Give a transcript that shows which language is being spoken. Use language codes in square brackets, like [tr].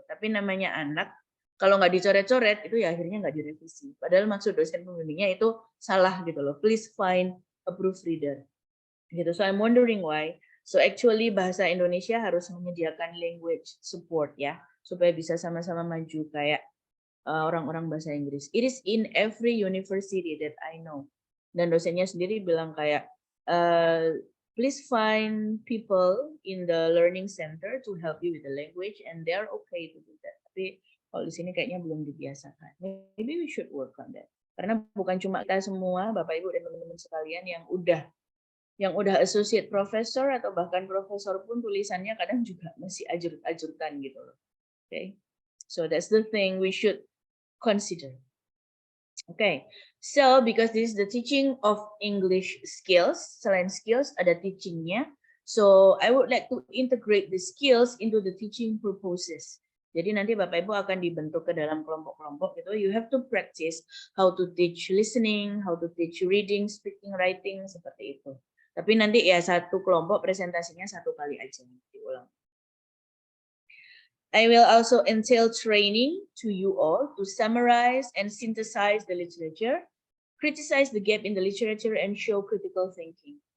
[id] Tapi namanya anak kalau nggak dicoret-coret itu ya akhirnya nggak direvisi. Padahal maksud dosen pembimbingnya itu salah gitu loh. [en] Please find a proofreader. [id] Gitu. [en] So I'm wondering why. [id] So actually bahasa Indonesia harus menyediakan [en] language support [id] ya supaya bisa sama-sama maju kayak orang-orang bahasa Inggris. [en] It is in every university that I know. [id] Dan dosennya sendiri bilang kayak [en] please find people in the learning center to help you with the language and they're okay to do that. [id] Tapi kalau di sini kayaknya belum dibiasakan. [en] Maybe we should work on that. [id] Karena bukan cuma kita semua, Bapak Ibu dan teman-teman sekalian yang udah associate professor atau bahkan profesor pun tulisannya kadang juga masih ajrut-ajrutan gitu loh. [en] Okay. So that's the thing we should consider. Okay. So because this is the teaching of English skills, [id] selain skills ada teachingnya. [en] So I would like to integrate the skills into the teaching purposes. [id] Jadi nanti Bapak Ibu akan dibentuk ke dalam kelompok-kelompok gitu. [en] You have to practice how to teach listening, how to teach reading, speaking, writing, [id] seperti itu. Tapi nanti ya satu kelompok presentasinya 1 kali aja diulang. [en] I will also entail training to you all to summarize and synthesize the literature, criticize the gap in the literature, and show critical thinking.